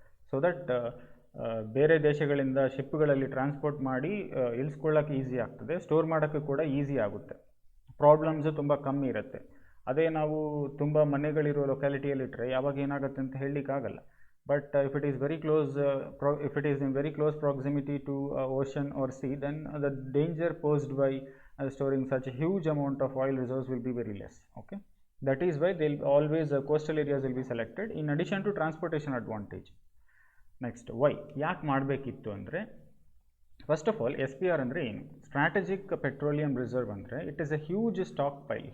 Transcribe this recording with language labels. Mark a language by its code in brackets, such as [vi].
[kn] So that ಬೇರೆ ದೇಶಗಳಿಂದ ಶಿಪ್ಗಳಲ್ಲಿ transport ಮಾಡಿ ಇಳಿಸ್ಕೊಳ್ಳೋಕ್ಕೆ ಈಸಿ ಆಗ್ತದೆ, ಸ್ಟೋರ್ ಮಾಡೋಕ್ಕೆ ಕೂಡ ಈಸಿ ಆಗುತ್ತೆ, ಪ್ರಾಬ್ಲಮ್ಸು ತುಂಬ ಕಮ್ಮಿ ಇರುತ್ತೆ. ಅದೇ ನಾವು ತುಂಬ ಮನೆಗಳಿರೋ ಲೊಕ್ಯಾಲಿಟಿಯಲ್ಲಿಟ್ಟರೆ ಯಾವಾಗ ಏನಾಗುತ್ತೆ ಅಂತ ಹೇಳಲಿಕ್ಕಾಗಲ್ಲ. [en] But if it is very close, if it is in very close proximity to ocean or sea, then the danger posed by storing such a huge amount of oil reserves will be very less. Okay, that is why they'll always coastal areas will be selected in addition to transportation advantage. Next, why [kn] ಯಾಕೆ ಮಾಡಬೇಕಿತ್ತು ಅಂದರೆ, [en] first of all [kn] SPR ಅಂದರೆ ಏನು? Strategic petroleum reserve ಅಂದರೆ [en] It is a huge stockpile.